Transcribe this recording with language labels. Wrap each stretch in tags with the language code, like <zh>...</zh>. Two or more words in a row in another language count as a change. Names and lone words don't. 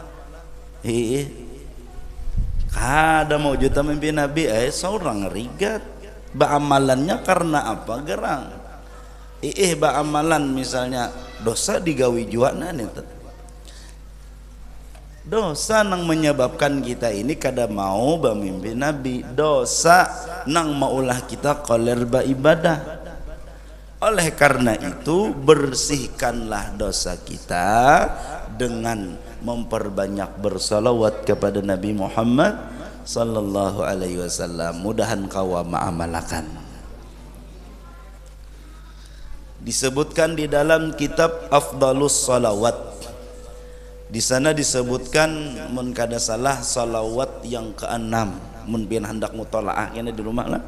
<bjn>Kada mau juta mimpi Nabi seorang rigat amalannya karena apa gerang amalan misalnya dosa digawi juanan itu dosa nang menyebabkan kita ini kada mau bermimpi Nabi, dosa nang maulah kita koler ibadah.</bjn> <id>Oleh karena itu bersihkanlah dosa kita dengan memperbanyak bersalawat kepada Nabi Muhammad</id> <ar>sallallahu alaihi wasallam.</ar> <bjn>Mudahan kawa ma'amalakan. Disebutkan di dalam kitab Afdalus Salawat. Di sana disebutkan mun kada salah salawat yang ke-6. Mun pian hendak mutalaah kena di rumah lah.</bjn>